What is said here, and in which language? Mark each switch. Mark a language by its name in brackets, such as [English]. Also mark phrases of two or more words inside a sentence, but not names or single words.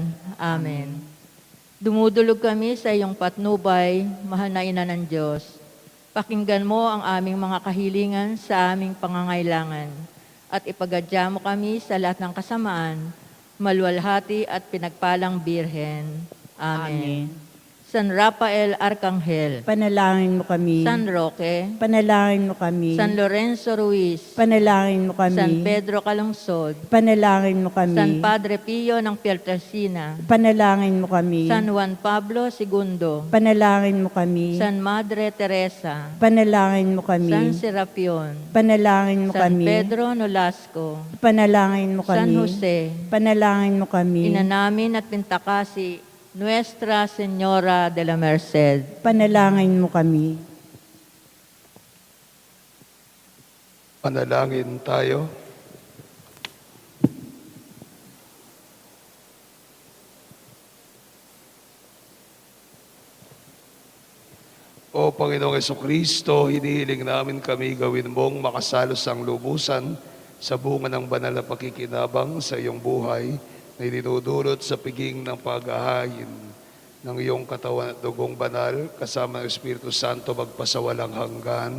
[Filipino] Amen. Dumudulog kami sa iyong patnubay, mahal na Ina ng Diyos. Pakinggan mo ang aming mga kahilingan sa aming pangangailangan at ipagadya mo kami sa lahat ng kasamaan, maluwalhati at pinagpalang Birhen. Amen. San Rafael Arcangel, Panalangin mo kami. San Roque, Panalangin mo kami. San Lorenzo Ruiz, Panalangin mo kami. San Pedro Calungsod, Panalangin mo kami. San Padre Pio ng Pietrelcina, Panalangin mo kami. San Juan Pablo II, Panalangin mo kami. San Madre Teresa, Panalangin mo kami. San Serapion, Panalangin mo San kami. Pedro Nolasco, Panalangin mo San kami. Jose, Panalangin mo kami. Ina namin at Pintakasi, Nuestra Señora de la Merced. Panalangin mo kami. Panalangin tayo. O Panginoong Jesucristo, hinihiling namin kami gawin mong makasalos ang lubusan sa bunga ng banal na pakikinabang sa iyong buhay na idinudulot sa piging ng pag-ahayin ng iyong katawan at dugong banal kasama ng Espiritu Santo magpasawalang hanggan.